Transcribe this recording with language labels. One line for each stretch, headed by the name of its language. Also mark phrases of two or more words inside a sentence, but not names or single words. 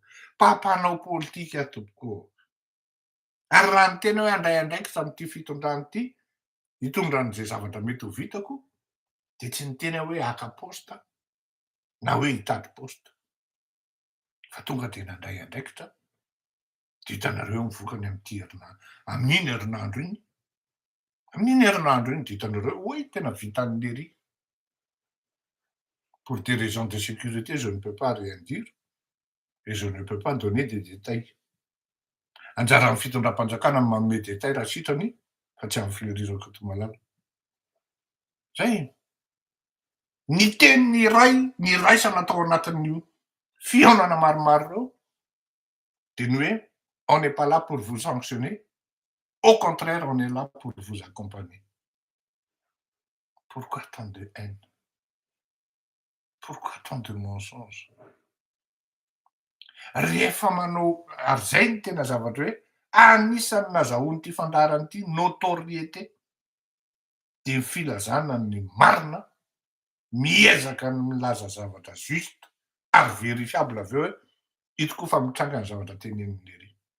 Malagasy: Mpampanao politika tompoko. Ary raha ny tena hoe handray andraiky sam'ity fitondrana ity, hitondran'izay zavatra mety ho vitako, de tsy ny tena hoe haka posta na hoe hitady posta. Fa tonga de nandray andraikitra, de hitanareo ny vokany am'ty amin'iny herinandro iny. Amin'iny herinandro iny de hitanareo hoe tena vitan'ny lery.
French: Pour des raisons de sécurité, je ne peux pas rien dire et je ne peux pas donner des détails.
Malagasy: Anjaran'ny fitondram-panjakana manome détail raha sitrany fa tsy amin'ny Fleury Rakotomalala. Zay. Ny tenin'ny iray, ny raisana tao anatin'io fihaonana maromaro reo, de ny hoe
French: on n'est pas là pour vous sanctionner, au contraire on est là pour vous accompagner. Pourquoi tant de haine? Pourquoi tant de mensonges?
Malagasy: Rehefa manao ary zay ny tena zavatra hoe anisan'ny nazahoany ty fandarany ity notoriété, de ny filazana ny marina, miezaka ny milaza zavatra juste ary vérifiable aveo hoe ito koa fa mitranga ny zavatra tenenin'lery.